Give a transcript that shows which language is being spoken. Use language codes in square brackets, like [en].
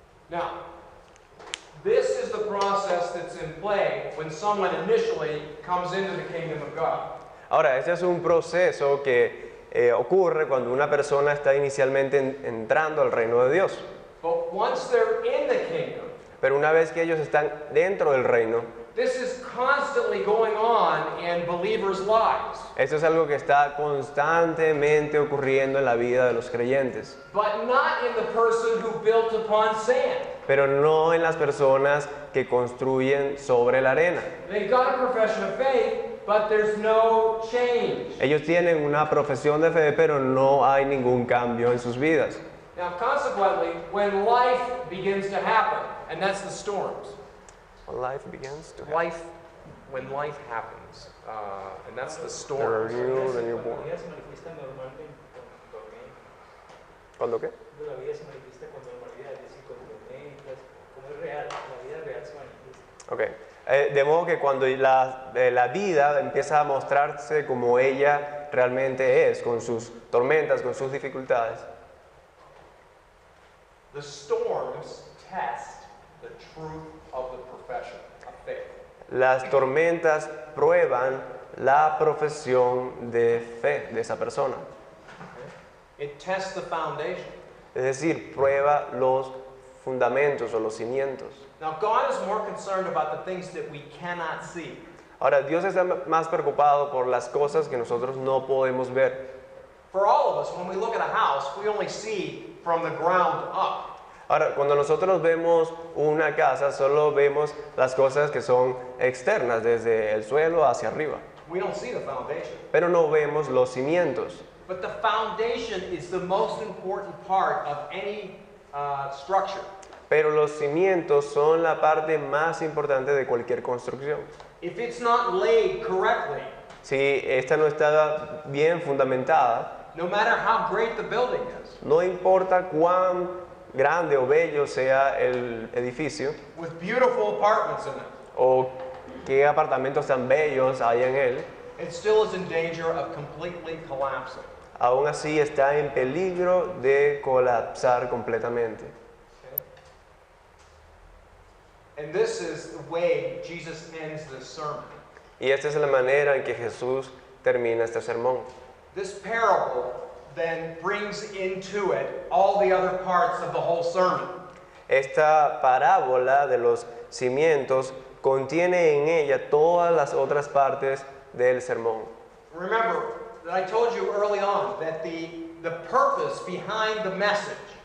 [en] Now, this is the process that's in play when someone initially comes into the kingdom of God. [es] Ahora, este es un proceso que ocurre cuando una persona está inicialmente entrando al reino de Dios. [en] But once they're in the kingdom, [es] Pero una vez que ellos están dentro del reino, [en] this is constantly going on in believers' lives. [es] esto es algo que está constantemente ocurriendo en la vida de los creyentes. [en] But not in the person who built upon sand. [es] Pero no en las personas que construyen sobre la arena. [en] They've got a profession of faith, but there's no change. [es] Ellos tienen una profesión de fe, pero no hay ningún cambio en sus vidas. [en] Now, consequently, when life begins to happen, and that's the storms. Life begins to happen. Life, when life happens, and that's the The storms. renewal, the newborn. [es] La vida se manifiesta normalmente con tormentas. ¿Cuándo qué? La vida se manifiesta con normalidad, es decir, con tormentas, como es real, la vida real se manifiesta. De modo que cuando la vida empieza a mostrarse como ella realmente es, con sus tormentas, con sus dificultades, [en] The storms test the truth of the profession of faith. [es] las tormentas prueban la profesión de fe de esa persona. [en] It tests the foundation. [es] Es decir, prueba los fundamentos o los cimientos. [en] Now, God is more concerned about the things that we cannot see. [es] Ahora, Dios está más preocupado por las cosas que nosotros no podemos ver. [en] For all of us, when we look at a house, we only see from the ground up. [es] Ahora, cuando nosotros vemos una casa, solo vemos las cosas que son externas, desde el suelo hacia arriba. [en] We don't see the foundation. [es] Pero no vemos los cimientos. [en] But the foundation is the most important part of any structure. [es] Pero los cimientos son la parte más importante de cualquier construcción. [en] If it's not laid correctly, [es] Si esta no está bien fundamentada, [en] no matter how great the building is, [es] no importa cuán grande o bello sea el edificio [en] with beautiful apartments in it, [es] o qué apartamentos tan bellos hay en él, [en] it still is in danger of completely collapsing. [es] aún así está en peligro de colapsar completamente. [en] And this is the way Jesus ends this sermon. [es] Y esta es la manera en que Jesús termina este sermón. [en] This parable then brings into it all the other parts of the whole sermon. [es] Esta parábola de los cimientos contiene en ella todas las otras partes del sermón. [en] Remember that I told you early on that the purpose behind the message